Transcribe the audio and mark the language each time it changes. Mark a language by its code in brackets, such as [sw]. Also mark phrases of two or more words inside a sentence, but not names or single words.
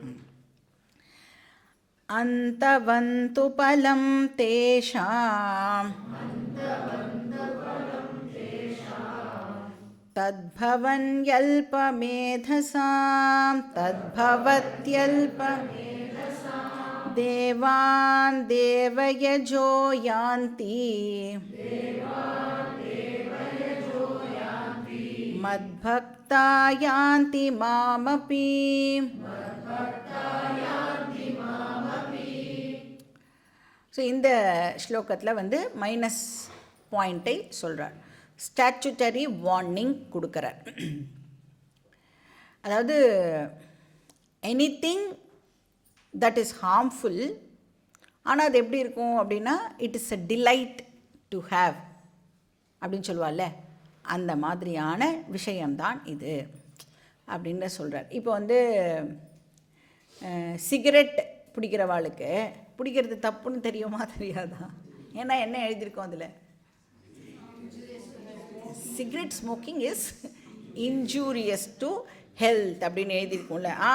[sa] अन्तवन्तु पलं तेषां तद्भवन्यल्पमेधसां देवान् देवयजो यान्ति मद्भक्ता यान्ति मामपि. [ta] ஸோ இந்த ஸ்லோகத்தில் வந்து [en] minus point [ta] சொல்கிறார். [en] statutory warning [ta] கொடுக்குறார். அதாவது [en] anything that is harmful, [ta] ஆனால் அது எப்படி இருக்கும் அப்படின்னா [en] it is a delight to have [ta] அப்படின்னு சொல்லுவாள்ல, அந்த மாதிரியான விஷயம்தான் இது அப்படின்னு சொல்கிறார். இப்போ வந்து சிகரெட் பிடிக்கிறவாளுக்கு பிடிக்கிறது தப்புன்னு தெரியுமா தெரியாதா? ஏன்னா என்ன எழுதியிருக்கோம் அதில்? [en] cigarette smoking is injurious to health [ta] அப்படின்னு எழுதியிருக்கோம்ல.